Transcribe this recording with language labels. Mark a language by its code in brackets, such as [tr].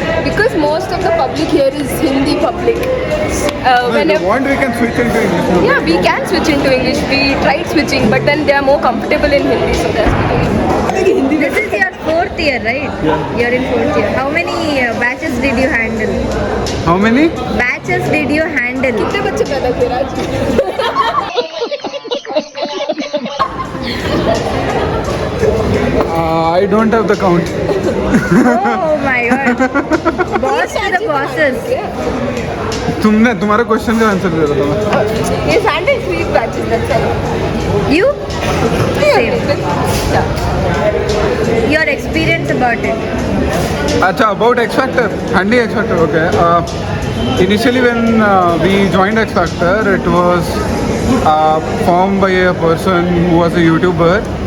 [en] Because most of the public here is Hindi public. If you want, we can switch into English. No? Yeah, we can switch into English. We tried switching, but then they are more comfortable in Hindi, so they're speaking Hindi. This is your 4th year, right? Yeah. You're in 4th year. How many batches did you handle? How many? Batches did you handle? [hi] कितने बच्चे पैदा किए राज? [en] I don't have the count. Oh my god. Boss to the bosses. [hi] तुम्हारा question का answer दे रहा था मैं. [en] He's handled 3 batches, that's all. You? Same. Yeah. Your experience about it. Acha, about X Factor. Handy X Factor, okay. Initially when we joined X Factor, it was formed by a person who was a YouTuber.